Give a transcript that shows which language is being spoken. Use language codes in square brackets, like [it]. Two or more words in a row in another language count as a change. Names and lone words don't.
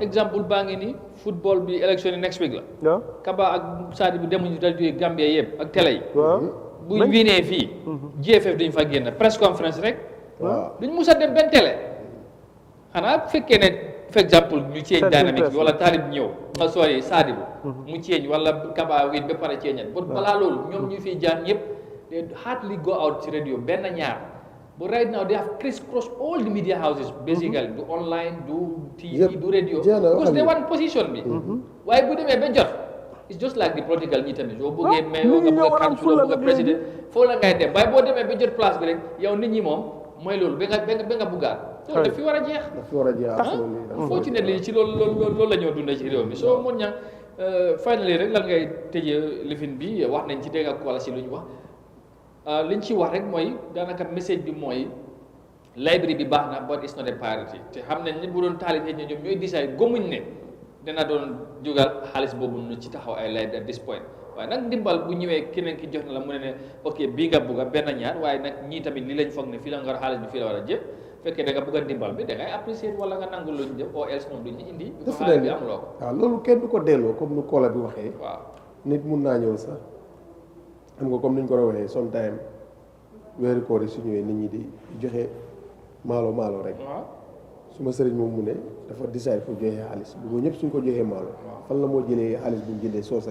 [wo] exemple baa ngi ni football bi élection yi [en] next week [wo] la Kaba ak Sadio bi demuñu rajo yi Gambie yëpp ak télé yi buñ winee fii GFF duñ fa génn [en] press conference [wo] rek duñ mus a dem benn télé xanaa fekkee ne for exemple ñu change dynamique bi wala Talib ñëw sorry Sadio mu change wala Kaba win ba pare change but balaa loolu ñoom ñu fiy jaar ñëpp [en] they hardly go out [wo] ci radio benn ñaar. [en] But right now they have crisscrossed all the media houses basically do online do TV do radio because they want position [wo] bi waaye bu demee ba jot [en] it's just like the political [wo] ñi tamit soo bëggee mayor nga bëgg a councilor bëgg a président foo la ngay dem waaye boo demee ba jot place bi rek yow nit ñi moom mooy loolu ba nga buggaat loolu daf fi war a jeex unfortunately ci loolu la ñoo dundee ci réew mi soo mun ña finally rek lan ngay tëjee lifin bi wax nañ ci dégg ak wala si lu ñu wax liñ ci wax rek mooy daanaka message bi mooy library bi baax na [en] but it's not a priority [wo] te xam nañ ne bu doon taalib xëy na ñoom ñooy decide gomuñ ne dana doon jógal xaalis boobu nu ci taxaw ay library [en] at this point [wo] waaye nag ndimbal bu ñëwee keneen ki jox na la mu ne ok bii nga bugg a benn ñaar waaye nag ñii tamit li lañ foog ne fii la nga war a xaalis bi fii la war a jëpp fekkee da nga bëgg a ndimbal bi da ngay apprécier wala nga nangu luñ def [en] or else [wo] ñoom duñu indi xaalis bi amuloo ko waaw loolu kenn du ko delloo comme nu Kola bi waxee waaw nit mun naa ñëw sax xam nga comme niñ ko waxee sometime weeru koor yi su ñëwee nit ñi di joxe maalo rek suma sëriñ moom mu ne dafa décide pour joxe xaalis bu ñëpp suñ ko joxee maalo fan la moo jëlee xaalis bu ñu jëndee soos ak